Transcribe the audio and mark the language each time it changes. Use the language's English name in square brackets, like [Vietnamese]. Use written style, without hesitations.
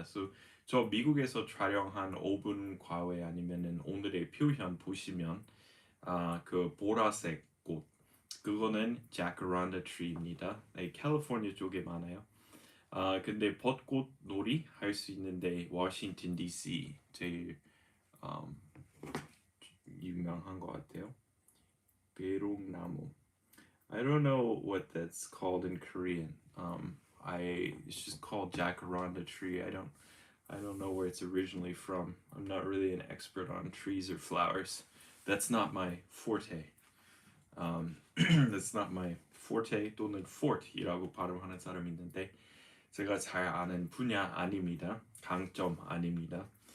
[Korean] So, 저 미국에서 촬영한 5분 과외 아니면은 오늘의 표현 보시면 그 보라색 꽃 그거는 자카란다 트리입니다. 캘리포니아 쪽에 많아요. 근데 벚꽃 놀이 할 수 있는데 워싱턴 DC 제일 유명한 것 같아요. 배롱나무. [English] I don't know what that's called in Korean. It's just called jacaranda tree. I don't know where it's originally from. I'm not really an expert on trees or flowers. That's not my forte. That's not my forte [Korean] 또는 forte이라고 발음하는 사람이 있는데 제가 잘 아는 분야 아닙니다. 강점 아닙니다.